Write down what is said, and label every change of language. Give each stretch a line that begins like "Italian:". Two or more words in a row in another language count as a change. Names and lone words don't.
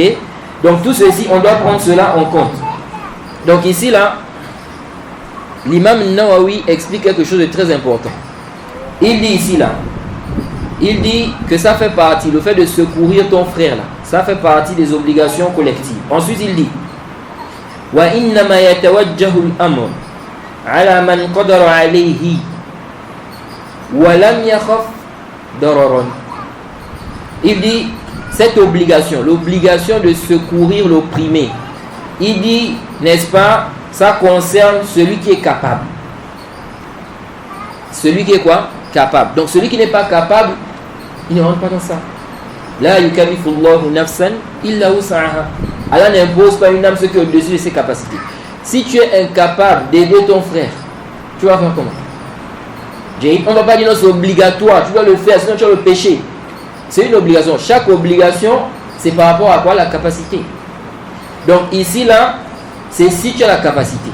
French: Donc tout ceci, on doit prendre cela en compte. Donc ici là, l'imam Nawawi explique quelque chose de très important. Il dit ici là, il dit que ça fait partie, le fait de secourir ton frère là, ça fait partie des obligations collectives. Ensuite il dit,
Arabic: وإنما يتوجه الأمر على من قدر عليه ولم يخف ضررا.
French: Il dit, cette obligation, l'obligation de secourir l'opprimé, il dit, n'est-ce pas, ça concerne celui qui est capable. Celui qui est quoi? Capable. Donc celui qui n'est pas capable, il ne rentre pas dans ça.
Arabic: لا يكلف الله نفسا إلا وسعها.
French: Allah n'impose pas une âme ce qui est au-dessus de ses capacités. Si tu es incapable d'aider ton frère, tu vas faire comment? On ne va pas dire non, c'est obligatoire, tu dois le faire, sinon tu vas le pécher. C'est une obligation. Chaque obligation, c'est par rapport à quoi? La capacité. Donc ici, là, c'est si tu as la capacité.